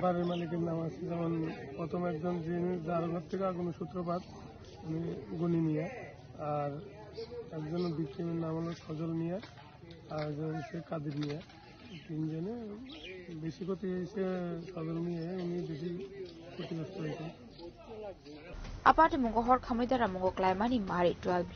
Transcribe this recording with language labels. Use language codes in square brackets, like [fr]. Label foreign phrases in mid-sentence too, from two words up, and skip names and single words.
[bn] বাড়ির মালিকের নাম আছে যেমন প্রথম একজন যিনি যার ঘর থেকে আগুনের সূত্রপাত উনি গনি মিয়া আর একজন ভিকটিমের নাম হলো সজল মিয়া আর একজন হচ্ছে কাদের মিয়া তিনজনে বেশি ক্ষতি হয়েছে সজল মিয়া উনি বেশি ক্ষতিগ্রস্ত হয়েছে [trp] Aparte mungo hor khamri dara mungo klaimani mari 12